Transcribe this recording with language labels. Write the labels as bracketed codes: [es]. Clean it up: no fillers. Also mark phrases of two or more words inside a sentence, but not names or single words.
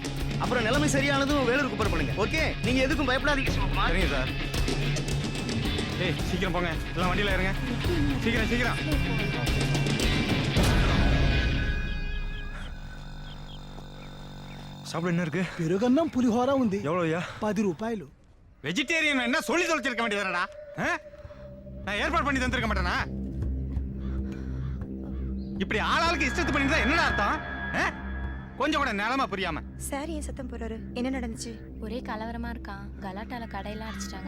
[ta] அப்புறம் நிலைமை சரியானதும் வேலூருக்கு புறப்படுங்க. ஓகே, நீங்க எதுக்கும் பயப்படாதீங்க சிவகுமார். சரிங்க சார். ஏய் சீக்கிரம் போங்க, எல்லாம் வண்டியில இருங்க. சீக்கிரம் சீக்கிரம். சாப்பிட என்ன இருக்கு? [te] పెరుగన్నం పులిహోర ఉంది. [ta] எவ்வளோயா? [te] 10 రూపాయలు. [ta] வெஜிடேரியன் என்ன சொல்லி தொலைச்சிருக்க வேண்டியதுடா. நான் ஏற்பாடு பண்ணி தந்திருக்க மாட்டேனா? இப்படி ஆளாளுக்கு இஷ்டத்து பண்ணி தான் என்னடா அர்த்தம்? கொஞ்சம் கூட நிலமா புரியாம. சார் ஏன் சத்தம் போறாரு? என்ன நடந்துச்சு? ஒரே கலவரமா இருக்கான். கலாட்டால கடையெல்லாம் அடிச்சிட்டாங்க.